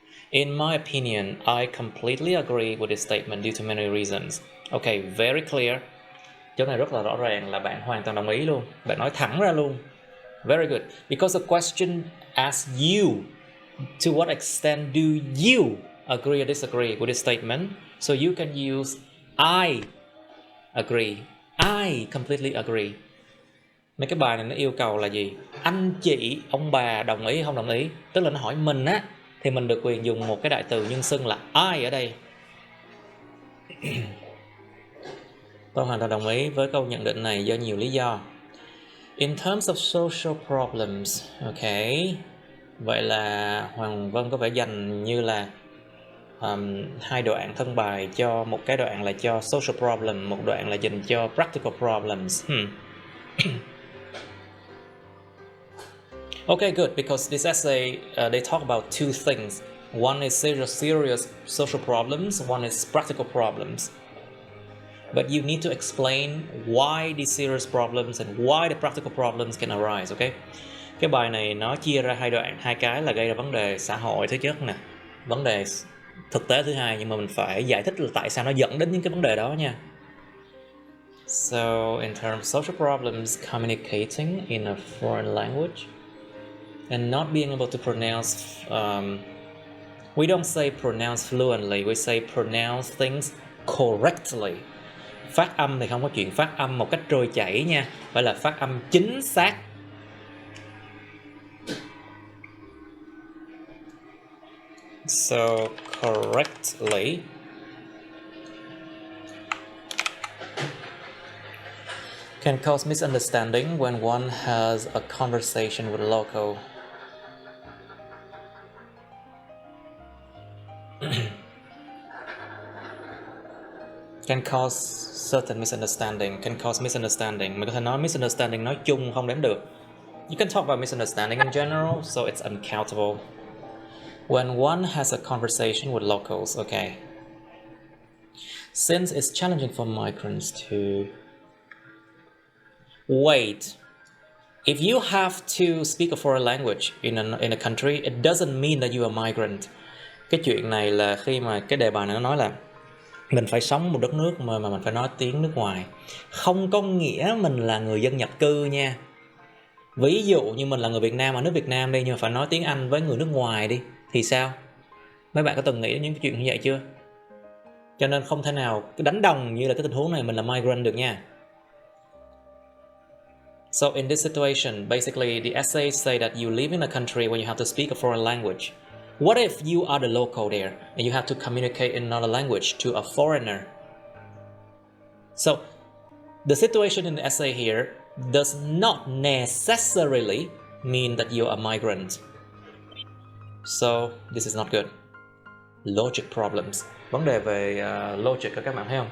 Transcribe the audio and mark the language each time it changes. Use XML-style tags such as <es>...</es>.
<en>In my opinion, I completely agree with this statement due to many reasons. Okay, very clear.</en> <vi>Chỗ này rất là rõ ràng là bạn hoàn toàn đồng ý luôn. Bạn nói thẳng ra luôn.</vi> <en>Very good. Because the question asks you, to what extent do you agree or disagree with this statement? So you can use I agree. I completely agree.</en> <vi>Mấy cái bài này nó yêu cầu là gì? Anh chị, ông bà đồng ý không đồng ý? Tức là nó hỏi mình á, thì mình được quyền dùng một cái đại từ nhân xưng là I ở đây. Tôi hoàn toàn đồng ý với câu nhận định này do nhiều lý do.</vi> <en>In terms of social problems, okay.</en> <vi>Vậy là Hoàng Vân có vẻ dành như là hai đoạn thân bài, cho một cái đoạn là cho social problem, một đoạn là dành cho practical problems.</vi> <en>Okay, good, because this essay they talk about two things. One is serious social problems, one is practical problems. But you need to explain why these serious problems and why the practical problems can arise, okay?</en> <vi>Cái bài này nó chia ra hai đoạn, hai cái là gây ra vấn đề xã hội thứ nhất nè, vấn đề thực tế thứ hai, nhưng mà mình phải giải thích là tại sao nó dẫn đến những cái vấn đề đó nha.</vi> <en>So in terms of social problems, communicating in a foreign language and not being able to pronounce, we don't say pronounce fluently, we say pronounce things correctly.</en> <vi>Phát âm thì không có chuyện phát âm một cách trôi chảy nha, phải là phát âm chính xác.</vi> <en>So correctly. Can cause misunderstanding when one has a conversation with a local. Can cause certain misunderstanding.</en> <vi>Mình có thể nói misunderstanding nói chung không đếm được.</vi> <en>You can talk about misunderstanding in general, so it's uncountable. When one has a conversation with locals, okay. Since it's challenging for migrants to... Wait. If you have to speak a foreign language in a country, it doesn't mean that you are a migrant.</en> <vi>Cái chuyện này là khi mà cái đề bài này nó nói là mình phải sống một đất nước mà mình phải nói tiếng nước ngoài, không có nghĩa mình là người dân nhập cư nha. Ví dụ như mình là người Việt Nam ở nước Việt Nam đi, nhưng mà phải nói tiếng Anh với người nước ngoài đi thì sao? Mấy bạn có từng nghĩ đến những cái chuyện như vậy chưa? Cho nên không thể nào đánh đồng như là cái tình huống này mình là migrant được nha.</vi> <en>So in this situation, basically the essays say that you live in a country where you have to speak a foreign language. What if you are the local there and you have to communicate in another language to a foreigner? So the situation in the essay here does not necessarily mean that you are a migrant. So this is not good. Logic problems.</en> <vi>Vấn đề về logic các bạn thấy không?</vi>